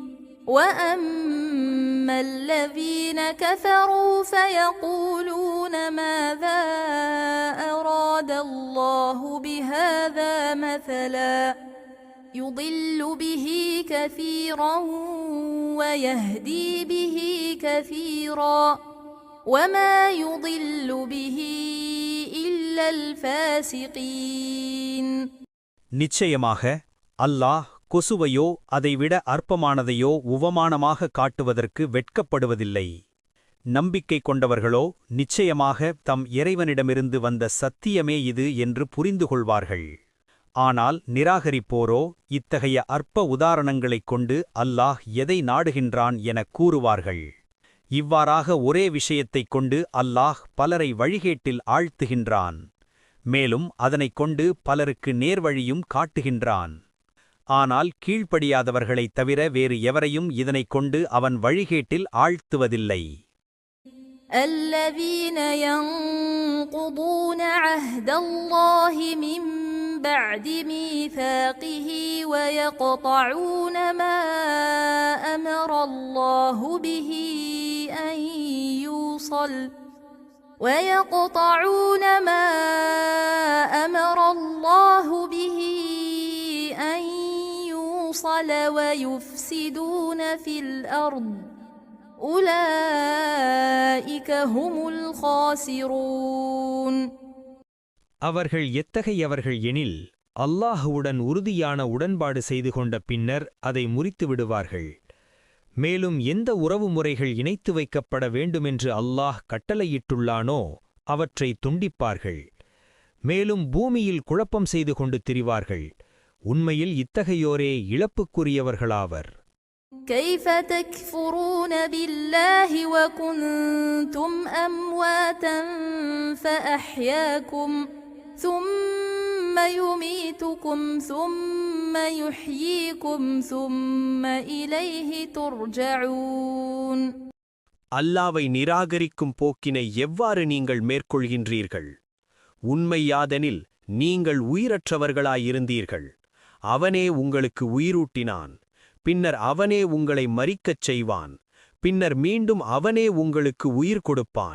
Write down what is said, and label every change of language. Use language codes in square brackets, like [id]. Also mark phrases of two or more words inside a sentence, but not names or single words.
[ar] وأما الذين كفروا فيقولون ماذا أراد الله بهذا مثلا يضل به كثيرا ويهدي به كثيرا وما يضل به إلا الفاسقين. [ta] நிச்சயமாக அல்லாஹ் கொசுவையோ அதைவிட அற்பமானதையோ உவமானமாக காட்டுவதற்கு வெட்கப்படுவதில்லை. நம்பிக்கை கொண்டவர்களோ நிச்சயமாக தம் இறைவனிடமிருந்து வந்த சத்தியமே இது என்று புரிந்து கொள்வார்கள். ஆனால் நிராகரிப்போரோ இத்தகைய அற்ப உதாரணங்களைக் கொண்டு அல்லாஹ் எதை நாடுகின்றான் எனக் கூறுவார்கள். இவ்வாறாக ஒரே விஷயத்தைக் கொண்டு அல்லாஹ் பலரை வழிகேட்டில் ஆழ்த்துகின்றான். மேலும் அதனைக் கொண்டு பலருக்கு நேர்வழியும் காட்டுகின்றான். ஆனால் கீழ்ப்படியாதவர்களைத் தவிர வேறு எவரையும் இதனைக் கொண்டு அவன் வழிகேட்டில் ஆழ்த்துவதில்லை. [ar] الذين ينقضون عهد الله من بعد ميثاقه ويقطعون ما أمر الله به أن يوصل ويفسدون في الأرض أولئك هم الخاسرون. [ta] அவர்கள் எத்தகையவர்கள் எனில் அல்லாஹுவுடன் உறுதியான உடன்பாடு செய்து கொண்ட பின்னர் அதை முறித்து விடுவார்கள். மேலும் எந்த உறவு முறைகள் இணைத்து வைக்கப்பட வேண்டுமென்று அல்லாஹ் கட்டளையிட்டுள்ளானோ அவற்றை துண்டிப்பார்கள். மேலும் பூமியில் குழப்பம் செய்து கொண்டு திரிவார்கள். உண்மையில் இத்தகையோரே இழப்புக்குரியவர்களாவர். [ar] كيف تكفرون بالله وكنتم أمواتا فأحياكم ثم يميتكم ثم يحييكم ثم إليه ترجعون. [ta] அல்லாவை நிராகரிக்கும் போக்கினை எவ்வாறு நீங்கள் மேற்கொள்கின்றீர்கள்? உண்மையாதெனில் நீங்கள் உயிரற்றவர்களாயிருந்தீர்கள். அவனே உங்களுக்கு உயிரூட்டினான். பின்னர் அவனே உங்களை மரிக்கச் செய்வான். பின்னர் மீண்டும் அவனே உங்களுக்கு உயிர் கொடுப்பான்.